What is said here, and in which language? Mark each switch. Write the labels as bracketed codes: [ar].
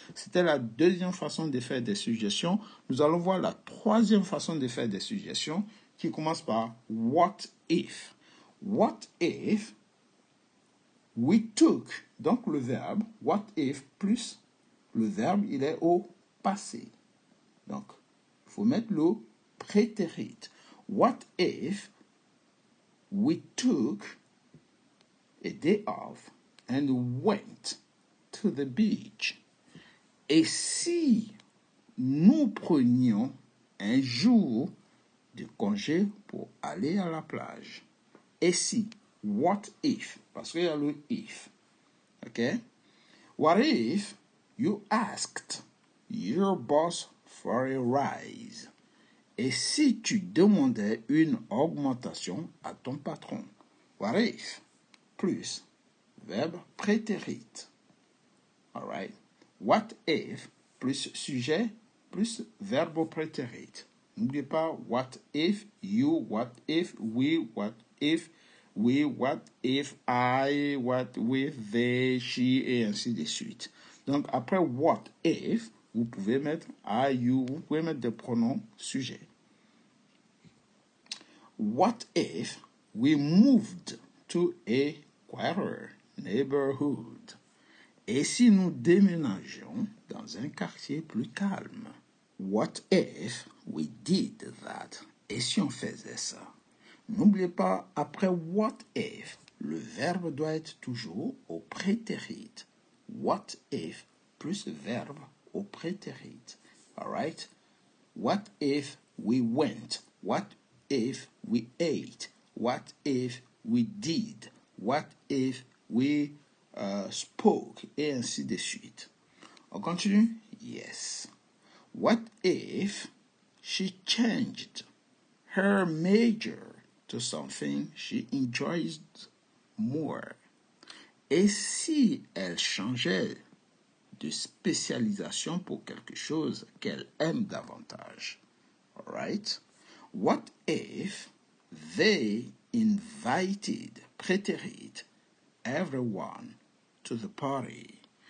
[fr] C'était la deuxième façon de faire des suggestions. Nous allons voir la troisième façon de faire des suggestions qui commence par [en] what if. What if we took, [fr] donc le verbe, [en] what if [fr] plus le verbe, il est au passé. Donc, il faut mettre le prétérit. [en] What if we took a day off and went to the beach? [fr] Et si nous prenions un jour de congé pour aller à la plage? Et si, [en] what if? [fr] Parce qu'il y a le if. OK? [en] What if you asked your boss for a rise? [fr] Et si tu demandais une augmentation à ton patron? [en] What if? [fr] Plus verbe prétérit. [en] Alright? What if [fr] plus sujet plus verbe prétérit. N'oubliez pas [en] what if you, what if we, what if we, what if I, what if they, she, [fr] et ainsi de suite. Donc après [en] what if, [fr] vous pouvez mettre [en] I, you, [fr] vous pouvez mettre des pronoms sujets. [en] What if we moved to a quieter neighborhood? [fr] Et si nous déménagions dans un quartier plus calme? [en] What if we did that? [fr] Et si on faisait ça? N'oubliez pas, après [en] what if, [fr] le verbe doit être toujours au prétérit. [en] What if [fr] plus verbe au prétérit. [en] Alright? What if we went? What if we ate? What if we did? What if we spoke? [fr] Et ainsi de suite. On continue? [en] Yes. What if she changed her major to something she enjoys more? [fr] Et si elle changeait de spécialisation pour quelque chose qu'elle aime davantage? [en] All right? What if they invited, prétérit, everyone to the party?